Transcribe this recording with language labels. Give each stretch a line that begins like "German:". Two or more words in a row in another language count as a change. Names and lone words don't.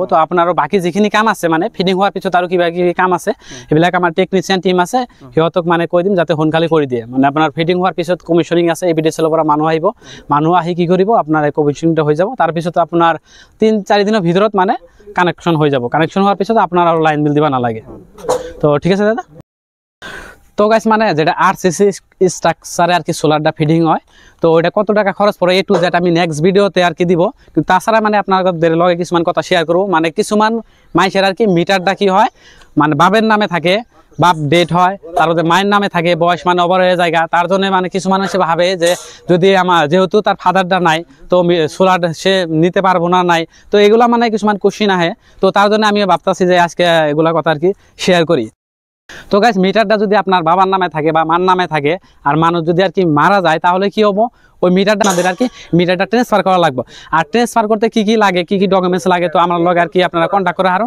Assamese: তো আপোনাৰ বাকী যিখিনি কাম আছে মানে ফিটিং হোৱাৰ পিছত আৰু কিবা কিবি কাম আছে, সেইবিলাক আমাৰ টেকনিচিয়ান টিম আছে, সিহঁতক মানে কৈ দিম যাতে সোনকালে কৰি দিয়ে। মানে আপোনাৰ ফিটিং হোৱাৰ পিছত কমিশ্যনিং আছে, ABDCL পৰা মানুহ আহিব, মানুহ আহি কি কৰিব আপোনাৰ কমিশ্যনিংটো হৈ যাব। তাৰপিছত আপোনাৰ 3-4 দিনৰ ভিতৰত মানে কানেকশ্যন হৈ যাব। কানেকশ্যন হোৱাৰ পিছত আপোনাৰ আৰু লাইন বিল দিব নালাগে।
Bangla: তো ঠিক আছে দাদা। তো গাইস মানে যেটা RCC স্ট্রাকচারে আর কি সোলারটা ফিডিং হয়, তো ওইটা কত টাকা খরচ পড়ে
English: A to Z
Bangla: আমি নেক্সট ভিডিওতে আর কি দিব। কিন্তু তাছাড়া মানে আপনাদের লগে কিছুমান কথা শেয়ার করব। মানে কিছুমান মাইসের আর কি মিটারটা কি হয় মানে বাবের নামে থাকে, বাপ ডেট হয়, তারপরে মায়ের নামে থাকে, বয়স মানে ওভার হয়ে যায়, তার জন্য মানে কিছু মানুষ ভাবে যে যদি আমার যেহেতু তার ফাদারটা নাই তো সোলার সে নিতে পারবো না নাই, তো এগুলা মানে কিছুমান কোশ্চিন আহে। তো তার জন্য আমি ভাবতেছি যে আজকে এগুলা কথা আর কি শেয়ার করি। তো গাইস মিটারটা যদি আপনার বাবার নামে থাকে বা মার নামে থাকে আর মানুষ যদি আর কি মারা যায়, তাহলে কি হবো, ওই মিটারটা আমাদের আর কি মিটারটা ট্রান্সফার করা লাগবে। আর ট্রান্সফার করতে কি কি লাগে, কি কি ডকুমেন্টস লাগে, তো আমার লগে আর কি আপনারা কন্ট্যাক্ট করে হারুন।